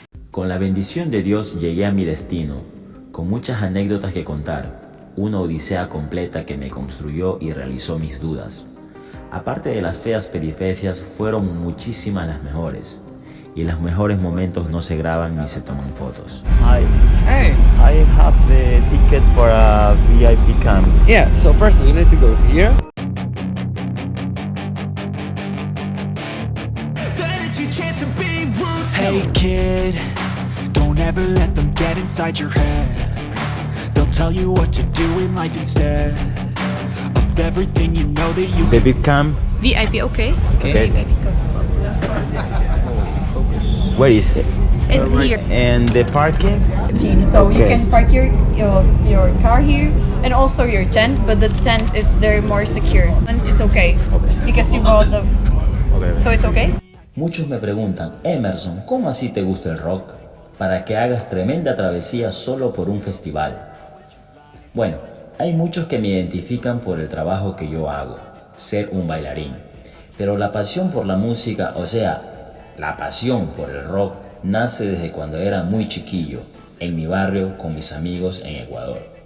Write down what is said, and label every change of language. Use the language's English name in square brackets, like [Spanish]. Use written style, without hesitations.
[Spanish] Con la bendición de Dios llegué a mi destino, con muchas anécdotas que contar, una odisea completa que me construyó y realizó mis dudas. Aparte de las feas peripecias, fueron muchísimas las mejores. Y los mejores momentos no se graban ni se toman fotos. [English] Hi. Hey. I have the ticket for a VIP camp. Yeah, so first you need to go here. Hey kid, don't ever let them get inside your head. They'll tell you what to do in life instead of everything you know that you The big camp. VIP, okay. Okay. Where is it? It's here. And the parking? So you Okay. can park your car here and also your tent, but the tent is there more secure. And it's okay because you bought the. So it's okay. [Spanish] Muchos me preguntan, Emerson, ¿cómo así te gusta el rock? Para que hagas tremenda travesía solo por un festival. Bueno, hay muchos que me identifican por el trabajo que yo hago, ser un bailarín. Pero la pasión por la música, o sea, la pasión por el rock, nace desde cuando era muy chiquillo, en mi barrio con mis amigos en Ecuador.